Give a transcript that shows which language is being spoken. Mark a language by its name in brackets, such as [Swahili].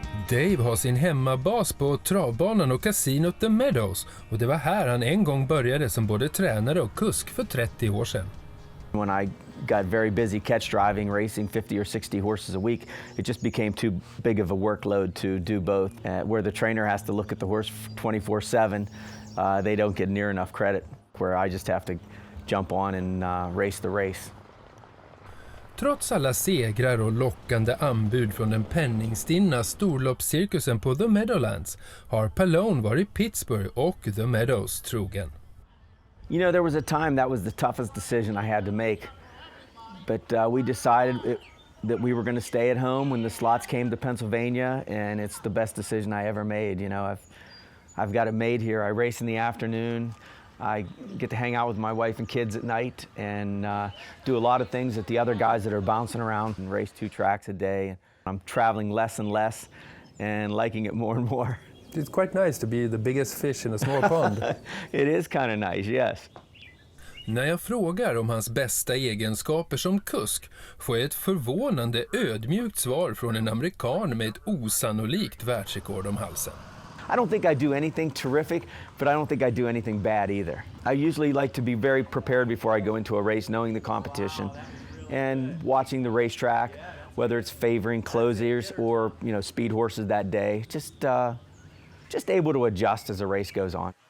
[Swedish] Dave har sin hemmabas på travbanan och kasinot The Meadows, och det var här han en gång började som både tränare och kusk för 30 år sedan. [English] When I got very busy catch driving, racing 50 or 60 horses a week, it just became too big of a workload to do both. Where the trainer has to look at the horse 24/7, they don't get near enough credit. Where I just have to jump on and race the race. [Swedish] Trots alla segrar och lockande anbud från den penningstinna storloppscirkusen på The Meadowlands har Palone varit Pittsburgh och The Meadows trogen. [English] You know, there was a time that was the toughest decision I had to make. But we decided that we were going to stay at home when the slots came to Pennsylvania, and it's the best decision I ever made. You know, I've got it made here. I race in the afternoon. I get to hang out with my wife and kids at night, and do a lot of things that the other guys that are bouncing around and race 2 tracks a day. I'm traveling less and less and liking it more and more. It's quite nice to be the biggest fish in a small pond. It is kind of nice, yes. [Swedish] När jag frågar om hans bästa egenskaper som kusk får jag ett förvånande ödmjukt svar från en amerikan med ett osannolikt världsrekord om halsen. [English] I don't think I do anything terrific, but I don't think I do anything bad either. I usually like to be very prepared before I go into a race, knowing the competition and watching the racetrack, whether it's favoring closers or, you know, speed horses that day. Just able to adjust as the race goes on.